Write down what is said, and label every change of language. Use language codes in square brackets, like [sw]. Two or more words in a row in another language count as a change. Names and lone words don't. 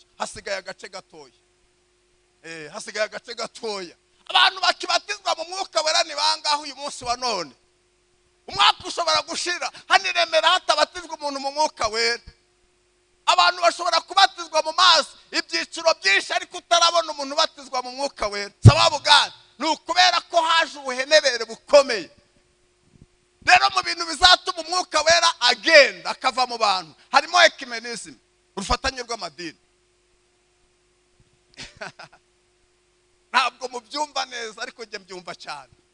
[rw] Hasigaye agace gatoya. Abantu bakibatizwa mu mwuka wera ni bangaho uyu munsi wa none? Umwaka ushobora gushira hani Remera hatabatizwa umuntu mu mwuka wera. Abantu bashobora kubatizwa mu mazi ibyiciro byinshi, ariko utarabona umuntu mu mwuka wera [sw] sababu gani [rw] ni ukubera ko haje ubuhenebere bukomeye. Rero mu bintu bizatuma umwuka wera agenda akava mu bantu harimo ecumenism, urufatanye rw'amadini. Ntabwo mubyumva neza ariko njye mbyumva cyane.